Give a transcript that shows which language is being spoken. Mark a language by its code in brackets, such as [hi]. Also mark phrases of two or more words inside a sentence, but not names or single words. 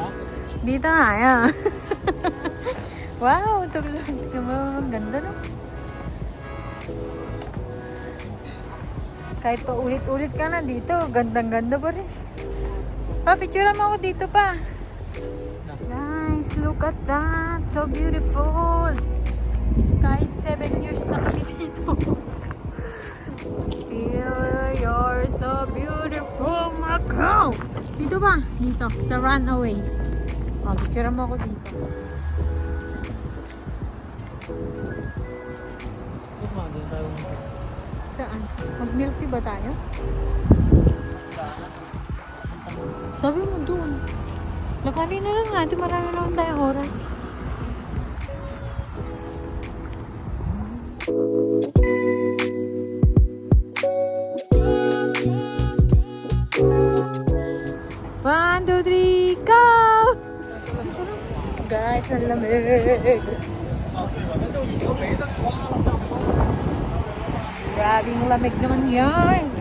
[tl] Dito nga yan. Wow, ito ang ganda no? Kahit pa ulit-ulit ka na dito, gandang-ganda pa rin. Pa, picturean mo ako dito pa. [en] Guys, look at that. So beautiful. [tl] Kahit 7 years na kami dito. [en] Still, you're so beautiful, Macau. [tl] Dito ba? Dito, sa runaway. Oh, picturean mo ako dito. Ba't mga din tayo? Saan? Mag- [en] milk tea [tl] ba tayo? Sabi mo doon. Lakarin na lang natin. Marami naman tayong oras. [en] One, two, three, go! [tl] Guys, ang lamig. Grabing lamig naman yan.